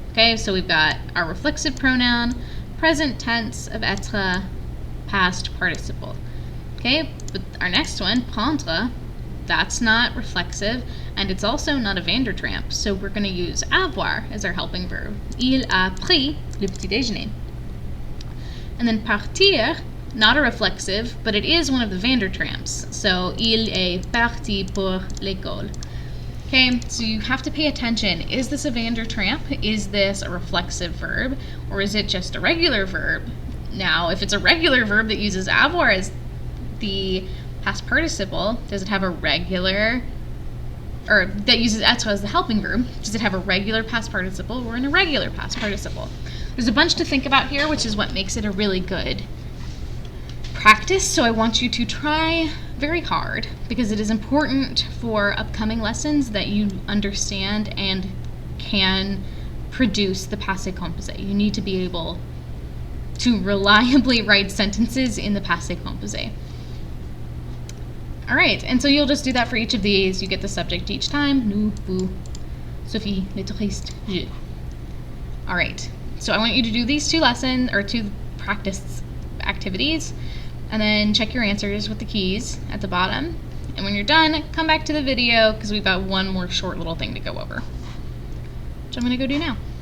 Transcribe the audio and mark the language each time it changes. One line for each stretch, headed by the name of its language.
English: Okay, so we've got our reflexive pronoun, present tense of être, past participle. Okay, but our next one, prendre, that's not reflexive, and it's also not a Vandertramp, so we're going to use avoir as our helping verb.
French: Il a pris le petit déjeuner.
English: And then partir, not a reflexive, but it is one of the Vandertramps, so
French: il est parti pour l'école.
English: Okay, so you have to pay attention. Is this a Vandertramp? Is this a reflexive verb? Or is it just a regular verb? Now, if it's a regular verb that uses avoir as the past participle, does it have a regular, or that uses être as the helping verb, does it have a regular past participle or an irregular past participle? There's a bunch to think about here, which is what makes it a really good practice, so I want you to try very hard, because it is important for upcoming lessons that you understand and can produce the passé composé. You need to be able to reliably write sentences in the passé composé. All right, and so you'll just do that for each of these. You get the subject each time.
French: Nous, vous, Sophie, les touristes, je.
English: All right, so I want you to do these two practice activities, and then check your answers with the keys at the bottom. And when you're done, come back to the video because we've got one more short little thing to go over, which I'm gonna go do now.